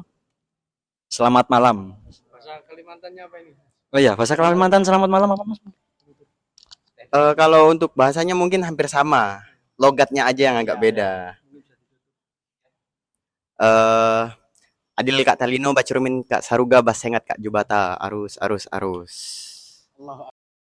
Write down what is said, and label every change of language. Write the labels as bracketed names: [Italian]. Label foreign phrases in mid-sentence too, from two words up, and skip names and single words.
[Indonesian] Selamat malam. Bahasa Kalimantannya apa ini? Oh iya, bahasa Kalimantan selamat malam apa Mas? Kalau untuk bahasanya mungkin hampir sama, logatnya aja yang agak beda. [Kendayan] Adil Kak Talino, Bacurumin Kak Saruga, Basengat Kak Jubata, arus.